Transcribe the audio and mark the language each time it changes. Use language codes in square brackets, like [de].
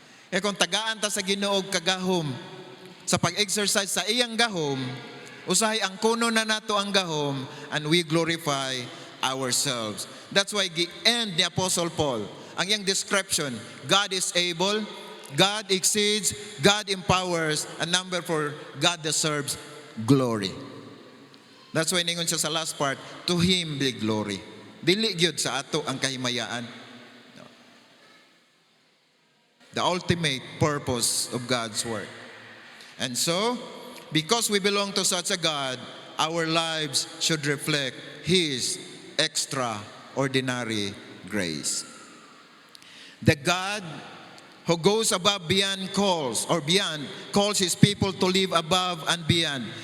[ceb] E kung tagaan ta sa Ginoo og kagahom sa pag-exercise sa iyang gahom, usahay ang kuno na nato ang gahom, [en] and we glorify ourselves. That's why [ceb] gi-end ni Apostle Paul ang iyang [en] description, God is able, God exceeds, God empowers, and number 4, God deserves glory. That's why [ceb] ningon siya sa [en] last part, to Him be glory. [ceb] Dili gyud sa ato ang kahimayaan. [en] The ultimate purpose of God's work. And so, because we belong to such a God, our lives should reflect His extraordinary grace. The God who goes above beyond calls His people to live above and beyond.